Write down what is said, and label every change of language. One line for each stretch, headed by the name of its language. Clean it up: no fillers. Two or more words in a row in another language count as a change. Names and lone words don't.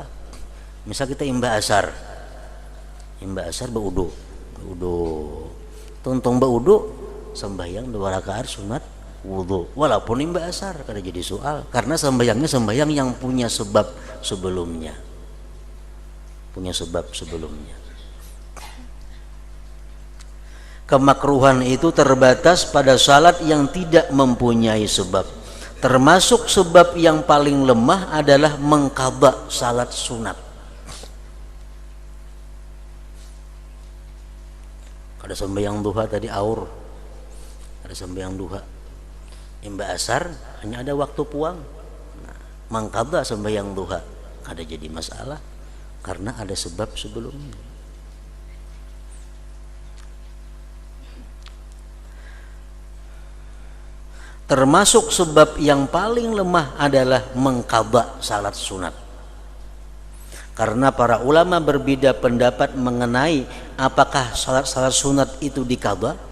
Banjar: Misal kita imbah asar baudu, tuntung baudu, sembahyang 2 rakaat sunat wudu, walaupun imbah asar kada jadi soal, karena sembahyangnya sembahyang yang punya sebab sebelumnya.
Indonesian: Kemakruhan itu terbatas pada salat yang tidak mempunyai sebab. Termasuk sebab yang paling lemah adalah mengqadha salat sunat.
Banjar: Ada sembahyang duha tadi aur, ada sembahyang duha, imbah asar hanya ada waktu puang, mengqadha sembahyang duha kada jadi masalah karena ada sebab sebelumnya.
Indonesian: Termasuk sebab yang paling lemah adalah mengqadha salat sunat. Karena para ulama berbeda pendapat mengenai apakah salat sunat itu diqadha.